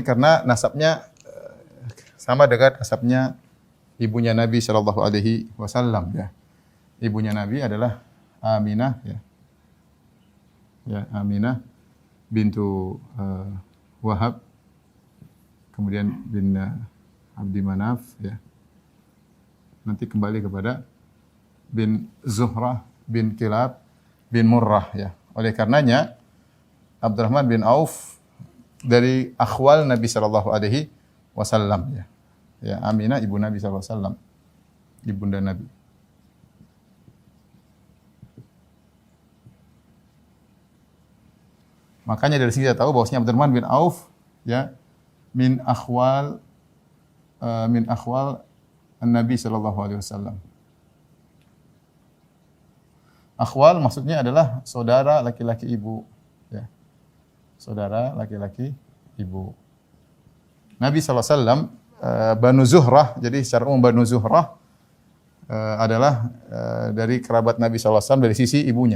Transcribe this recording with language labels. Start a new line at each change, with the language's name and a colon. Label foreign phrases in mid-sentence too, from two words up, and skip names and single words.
Indonesian: Karena nasabnya sama dengan nasabnya ibunya Nabi
Arabic: صلى الله عليه وسلم,
Indonesian: ya. Ibunya Nabi adalah Aminah, ya. Ya, Aminah bintu Wahab, kemudian bin Abdi Manaf, ya. Nanti kembali kepada bin Zuhrah bin Kilab bin Murrah, ya. Oleh karenanya Abdurrahman bin Auf dari akhwal Nabi
Arabic: صلى الله عليه وسلم,
Indonesian: ya. Ya, Aminah ibu Nabi
Arabic: صلى الله عليه وسلم,
Indonesian: ibunda Nabi. Makanya dari sini kita tahu bahwasanya Abdurrahman bin Auf, ya,
Arabic: من أخوال نبي صلى الله عليه وسلم.
Indonesian: Akhwal maksudnya adalah saudara laki-laki ibu, ya. Saudara laki-laki ibu. Nabi SAW, Banu Zuhrah, jadi secara umum Banu Zuhrah adalah dari kerabat Nabi SAW dari sisi ibunya.